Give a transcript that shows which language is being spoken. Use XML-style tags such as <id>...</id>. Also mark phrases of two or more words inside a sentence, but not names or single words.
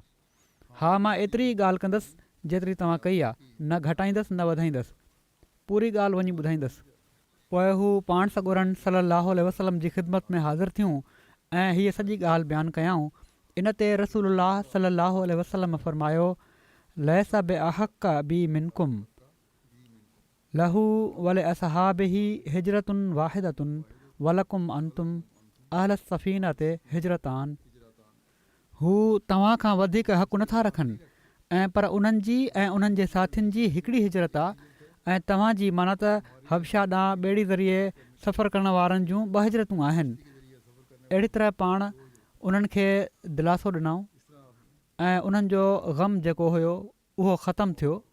<sd>हा, मां एतिरी ॻाल्हि कंदसि जेतिरी तव्हां कई आहे, न घटाईंदसि न वधाईंदसि, पूरी ॻाल्हि वञी ॿुधाईंदसि। पोइ हू पाण सॻोरनि</sd> <ar>صلى الله عليه وسلم</ar> <sd>जी ख़िदमत में हाज़िर थियूं ऐं हीअ सॼी ॻाल्हि बयानु कयाऊं। इन ते</sd> <ar>رسول الله صلى الله عليه وسلم फरमायो ليس بأحق بي منكم وله ولأصحابه هجرة واحدة ولكم أنتم أهل السفينة هجرتان.</ar> <sd>हू तव्हां खां वधीक हक़ु नथा रखनि ऐं पर उन्हनि जी ऐं उन्हनि जे साथियुनि जी हिकिड़ी हिजरत आहे ऐं तव्हांजी माना त हबशा ॾांहुं ॿेड़ी ज़रिए सफ़र करण वारनि जूं 2 हिजरतूं आहिनि। अहिड़ी तरह पाण उन्हनि खे दिलासो ॾिनऊं ऐं उन्हनि जो ग़म जेको हुयो उहो ख़तमु थियो।</sd>